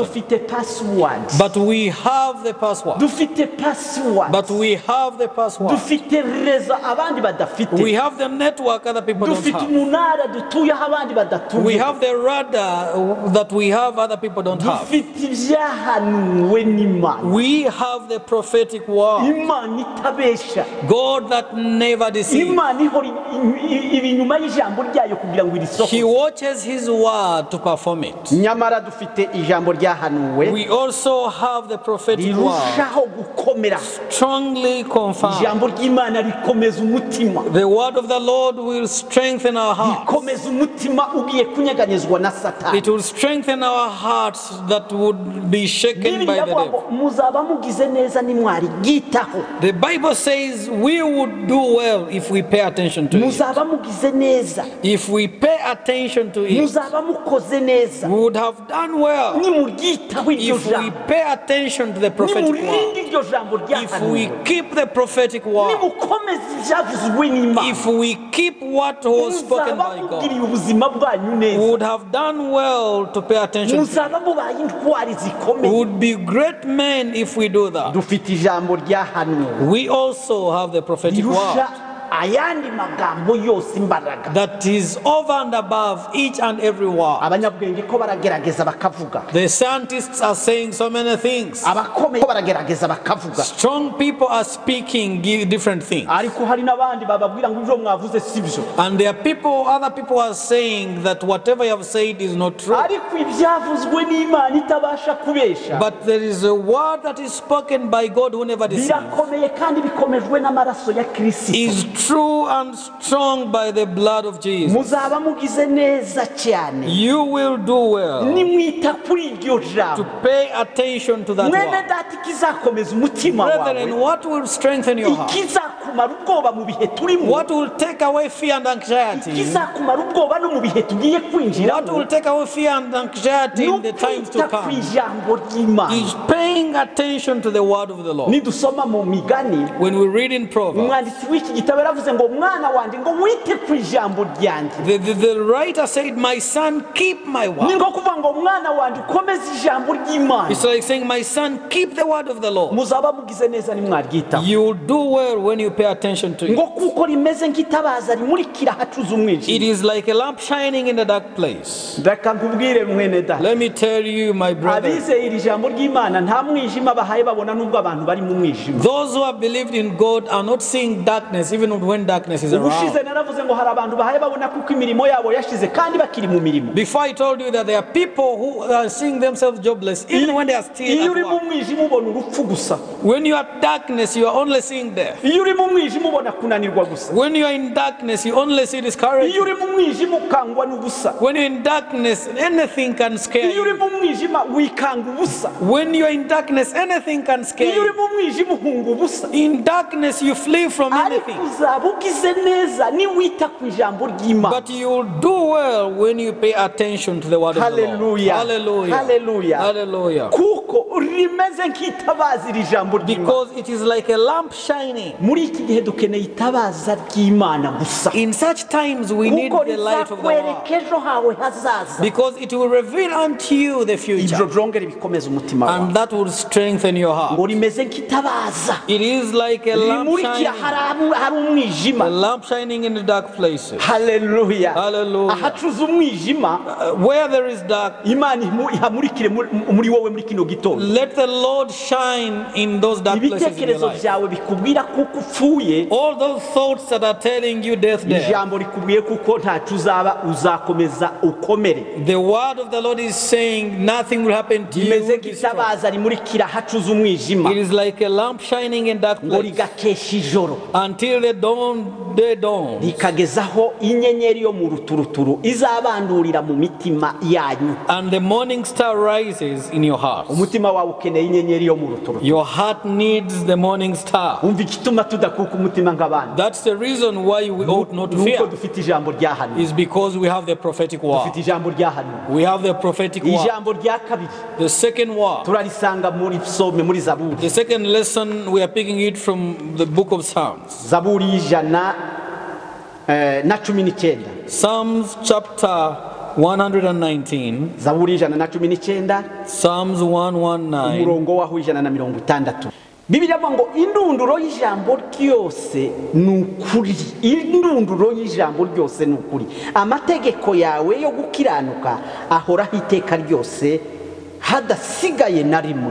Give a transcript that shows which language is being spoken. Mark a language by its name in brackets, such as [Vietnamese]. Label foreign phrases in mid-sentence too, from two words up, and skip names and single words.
[Kinyarwanda] dufite password, [English] But we have the password. [Kinyarwanda] dufite password, [English] But we have the password. [Kinyarwanda] dufite rezo abandi badafite, [English] We have the network other people don't [Kinyarwanda] dufite [English] have. [Kinyarwanda] umunara dutuyeho abandi [English] We [Kinyarwanda] badatuye, [English] have the radar that we have other people don't have. [Kinyarwanda] dufite ibyahanuwe n'Imana. [English] We have the prophetic word. [Kinyarwanda] Imana itabesha, [English] God that never deceives. [Kinyarwanda] Imana ihora ibinyuma y'ijambo ryayo kugira ngo [English] He [Kinyarwanda] irisohoze. [English] watches his word to perform it. [Kinyarwanda] nyamara dufite ijambo ryahanuwe [English] We also have the prophetic word [Kinyarwanda] rirushaho gukomera. [English] strongly confirmed. [Kinyarwanda] ijambo ry'Imana rikomeza umutima, [English] The word of the Lord will strengthen our hearts. [Kinyarwanda] rikomeza umutima ugiye kunyeganyezwa na Satani. [English] It will strengthen our hearts that would be shaken by [Kinyarwanda] Bibiliya [English] the [Kinyarwanda] avuga [English] devil. [Kinyarwanda] ngo muzaba mugize neza nimwarigitaho, [English] The Bible says we would do well if we pay attention to it. [Kinyarwanda] muzaba mugize neza, [English] If we pay attention to it, [Kinyarwanda] muzaba mukoze neza [English] we would have done well. [Kinyarwanda] nimuryitaho iryo [English] If we [Kinyarwanda] jambo, [English] pay attention to the prophetic [Kinyarwanda] nimurinde [English] word, [Kinyarwanda] iryo jambo [English] if we [Kinyarwanda] ryahanuwe, [English] keep the prophetic word, [Kinyarwanda] nimukomeze ibyavuzwe n'Imana, [English] if we keep what was spoken [Kinyarwanda] muzaba [English] by [Kinyarwanda] mugiriye [English] God, [Kinyarwanda] ubuzima bwanyu [English] we [Kinyarwanda] neza, [English] would have done well to pay attention to it. [Kinyarwanda] muzaba mubaye intwari [English] We [Kinyarwanda] zikomeye. [English] would be great men if we do that. [Kinyarwanda] dufite ijambo ryahanuwe [English] We also have the prophetic word [Kinyarwanda] rirusha ayandi magambo yose imbaraga. [English] that is over and above each and every word. [Kinyarwanda] abanyabwenge ko baragerageza bakavuga, [English] The scientists are saying so many things. [Kinyarwanda] abakomeye ko baragerageza bakavuga, [English] Strong people are speaking different things. [Kinyarwanda] ariko hari n'abandi bababwira ngo ibyo mwavuze si byo. [English] And there are people, other people are saying that whatever you have said is not true. [Kinyarwanda] ariko ibyavuzwe n'Imana itabasha kubesha [English] But there is a word that is spoken by God who never deceives. [Kinyarwanda] birakomeye kandi bikomejwe n'amaraso ya Kristo. [English] Is true and strong by the blood of Jesus. [Kinyarwanda] muzaba mugize neza cyane [English] You will do well [Kinyarwanda] nimwita kuri iryo [English] to [Kinyarwanda] jambo. [English] pay attention to that [Kinyarwanda] mwene [English] word. [Kinyarwanda] data ikizakomeza umutima [English] Brethren, [Kinyarwanda] wawe, [English] what will strengthen your heart? [Kinyarwanda] ikizakurinda ikizakumara ubwoba mu bihe turimo, [English] what will take away fear and anxiety, [Kinyarwanda] ikizakumara ubwoba no mu bihe tugiye kwinjira, [English] what will take away fear and anxiety in the times to come, is paying attention to the word of the Lord. [Kinyarwanda] nidusoma mu migani, [English] When we read in Proverbs, [Kinyarwanda] umwanditsi w'iki gitabo yaravuze ngo mwana wanjye ngo wite ku ijambo ryanjye. [English] the writer said, my son, keep my [Kinyarwanda] Ni [English] word. [Kinyarwanda] ngo kuvuga ngo mwana wanjye ukomeze ijambo ry'Imana. [English] It's like saying, my son, keep the word of the Lord. [Kinyarwanda] Muzaba mugize neza nimwaryitaho. [English] You will do well when you pay attention to [Kinyarwanda] Ngo [English] it. [Kinyarwanda] kuko rimeze nk'itabaza rimurikira ahacuze [English] It [Kinyarwanda] umwijima. [English] is like a lamp shining in a dark place. [Kinyarwanda] Reka nkubwire mwene data, [English] Let me tell you, my brother, [Kinyarwanda] abizeye iri jambo ry'Imana nta mwijima bahaye babona nubwo abantu bari mu mwijima. [English] those who have believed in God are not seeing darkness even when darkness is [Kinyarwanda] Ubushize [English] around. [Kinyarwanda] naravuze ngo hari abantu bahaye babona kuko imirimo yabo yashize kandi bakiri mu mirimo. [English] Before I told you that there are people who are seeing themselves jobless even when they are still [Kinyarwanda] Iyo uri [English] at [Kinyarwanda] mu [English] work. [Kinyarwanda] mwijima ubona urupfu gusa. [English] When you are darkness, you are only seeing death. [Kinyarwanda] Iyo uri mu mwijima ubona kunanirwa gusa. [English] When you are in darkness, you only see [Kinyarwanda] Iyo [English] discouragement. [Kinyarwanda] uri mu mwijima ukangwa n'ubusa. [English] When you're in darkness, anything can scare [Kinyarwanda] Iyo uri [English] you. [Kinyarwanda] mu mwijima wikanga ubusa. [English] When you're in darkness, anything can scare [Kinyarwanda] Iyo uri [English] you. [Kinyarwanda] mu mwijima uhunga ubusa. [English] In darkness, you flee from [Kinyarwanda] Ariko [English] anything. [Kinyarwanda] uzaba ugize neza niwita ku ijambo ry'Imana. [English] But you will do well when you pay attention to the word of the Lord. Hallelujah. Hallelujah. Hallelujah. Hallelujah. [Kinyarwanda] Kuko rimeze nk'itabaza iri jambo ry'Imana. [English] Because it is like a lamp shining. [Kinyarwanda] Muri iki gihe dukeneye itabaza ry'Imana gusa. [English] In such times, we need [Kinyarwanda] Kuko [English] the light of the Lord. [Kinyarwanda] rizakwereka ejo hawe hazaza. [English] Because it will reveal unto you the [Kinyarwanda] Ibyo [English] future. [Kinyarwanda] byongera bikomeza umutima wawe. [English] And that will strengthen your heart. [Kinyarwanda] Ngo rimeze nk'itabaza. [English] It is like a lamp [Kinyarwanda] Rimurikiye [English] shining. [Kinyarwanda] hari umwijima. [English] A lamp shining in the dark places. Hallelujah. Hallelujah. [Kinyarwanda] Ahacuze umwijima, [English] Where there is dark, [Kinyarwanda] Imana ihamurikire muri wowe muri kino gitondo. [English] let the Lord shine in those dark places in your [Kinyarwanda] Ibitekerezo [English] life. [Kinyarwanda] byawe bikubwira kuko upfuye, [English] All those thoughts that are telling you death there. [Kinyarwanda] ijambo rikubwiye kuko ntacyo uzaba, uzakomeza ukomere. [English] The word of the Lord is saying nothing will happen to [Kinyarwanda] Rimeze [English] you. Be strong. [Kinyarwanda] nk'itabaza rimurikira ahacuze umwijima, [English] It is like a lamp shining in dark [Kinyarwanda] ngo [English] place [Kinyarwanda] rigakesha ijoro, [English] until the day dawns. [Kinyarwanda] rikagezaho inyenyeri yo mu ruturuturu izabandurira mu mitima yanyu. [English] And the morning star rises in your heart. [Kinyarwanda] Umutima wawe ukeneye inyenyeri yo mu ruturuturu. [English] Your heart needs the morning star. [Kinyarwanda] Umva igituma tudakuka umutima nk'abandi. [English] That's the reason why we ought not to [Kinyarwanda] Nuko [English] fear. [Kinyarwanda] dufite ijambo ryahanuwe. [English] Is because we have the prophetic word. [Kinyarwanda] Dufite ijambo ryahanuwe. [English] We have the prophetic word. [Kinyarwanda] Ijambo rya kabiri [English] The second word. [Kinyarwanda] turarisanga muri Psaume, muri Zaburi. [English] The second lesson, we are picking it from the book of Psalms. [Kinyarwanda] Zaburi y'ijana na cumi n'icyenda. [English] Psalms chapter 119. [Kinyarwanda] Zaburi y'ijana na cumi n'icyenda, [English] Psalms 119. [Kinyarwanda] umurongo waho ijana na mirongo itandatu. Bibiliya ivuga ngo indunduro y'ijambo ryose ni ukuri. Indunduro y'ijambo ryose ni ukuri. Amategeko yawe yo gukiranuka ahoraho iteka ryose hadasigaye na rimwe.